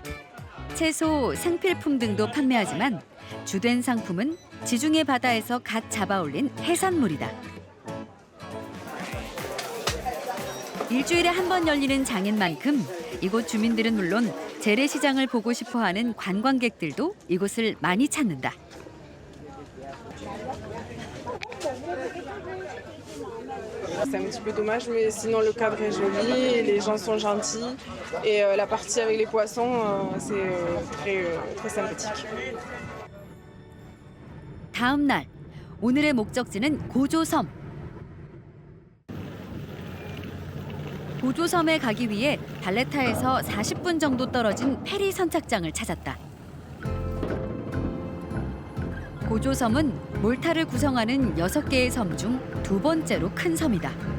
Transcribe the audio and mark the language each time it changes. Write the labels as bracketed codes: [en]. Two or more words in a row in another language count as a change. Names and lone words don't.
[ko] 채소, 생필품 등도 판매하지만 주된 상품은 지중해 바다에서 갓 잡아올린 해산물이다. 일주일에 한 번 열리는 장인 만큼 이곳 주민들은 물론 재래시장을 보고 싶어하는 관광객들도 이곳을 많이 찾는다. [fr] C'est un petit peu dommage, mais sinon le cadre est joli, les gens sont gentils et la partie avec les poissons, c'est très sympathique. [ko] 다음 날, 오늘의 목적지는 고조섬. 고조섬에 가기 위해 발레타에서 40분 정도 떨어진 페리 선착장을 찾았다. 고조섬은 몰타를 구성하는 6개의 섬 중 두 번째로 큰 섬이다.